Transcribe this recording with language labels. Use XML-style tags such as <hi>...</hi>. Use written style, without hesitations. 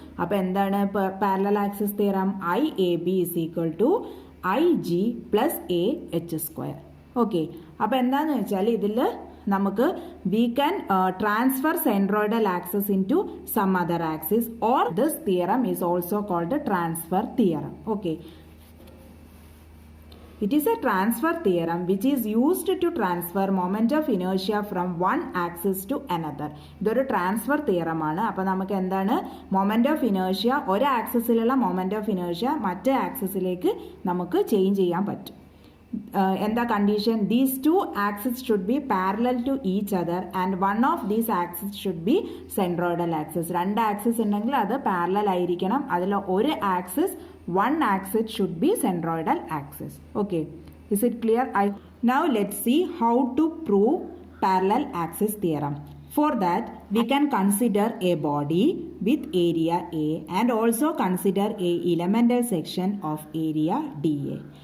<ml>അപ്പോൾ എന്താണ് parallel axis theorem?</ml> <en>IAB is equal to IG plus AH square.</en> <ml>Okay, അപ്പോൾ എന്താണെന്ന് വെച്ചാൽ ഇതിൽ നമുക്ക്</ml> <en>We can transfer centroidal axis into some other axis, or this theorem is also called transfer theorem. Okay, it is a transfer theorem which is used to transfer moment of inertia from one axis to another.</en> <ml>ഇതൊരു transfer theorem ആണ്. അപ്പോൾ നമുക്ക് എന്താണ് moment of inertia, ഒരു ആക്സിസിലുള്ള moment of inertia മറ്റേ ആക്സിസിലേക്ക് നമുക്ക് change ചെയ്യാൻ പറ്റും. എന്താ condition?</ml> <en>These two axis should be parallel to each other and one of these axis should be centroidal axis.</en> <ml>രണ്ട് ആക്സിസ് ഉണ്ടെങ്കിൽ അത് പാരലൽ ആയിരിക്കണം. അതിൽ ഒരു axis,</ml> <en>one axis should be centroidal axis. Okay, is it clear? Now let's see how to prove parallel axis theorem. For that we can consider a body with area A and also consider a elemental section of area DA.</en>